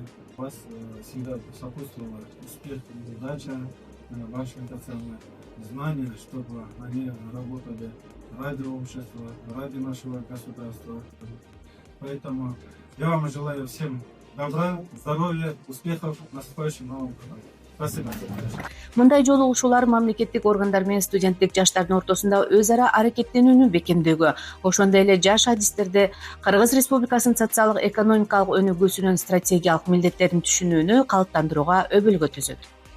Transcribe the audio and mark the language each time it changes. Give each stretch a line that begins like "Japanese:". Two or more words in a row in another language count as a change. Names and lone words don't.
Russian: У вас всегда сопутствовала успех и удача, ваши драгоценные знания, чтобы они работали ради общества, ради нашего государства. Поэтому я вам желаю всем добра, здоровья, успехов в наступающем новом году. Спасибо.
Kyrgyz: Мындай жолугушуулар мамлекеттик органдар менен студенттик жаштардын ортосунда өз ара аракеттенүүнү бекемдөөгө, ошондой эле жаш адистерде Кыргыз Республикасынын социалдык экономикалык өнүгүүсүнүн стратегиялык милдеттерин түшүнүүнү калыптандырууга өбөлгө түзөт.